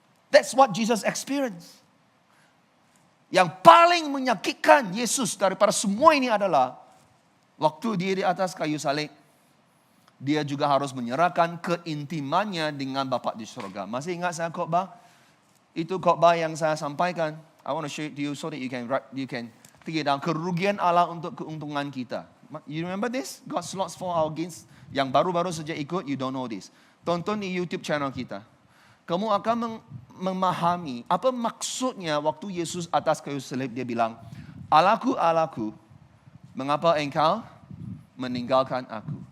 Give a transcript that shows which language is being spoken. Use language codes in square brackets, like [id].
[en] That's what Jesus experienced. [ms] Yang paling menyakitkan Yesus daripada semua ini adalah waktu dia di atas kayu salib, dia juga harus menyerahkan keintimannya dengan Bapa di surga. Masih ingat saya khotbah? Itu khotbah yang saya sampaikan. [en] I want to share it to you so that you can take it down. [ms] Kerugian Allah untuk keuntungan kita. [en] You remember this? God slots for our gains. [ms] Yang baru-baru saja ikut, [en] you don't know this. [ms] Tonton di YouTube channel kita. Kamu akan memahami apa maksudnya waktu Yesus atas kayu salib dia bilang, Allahku, Allahku, mengapa engkau meninggalkan aku?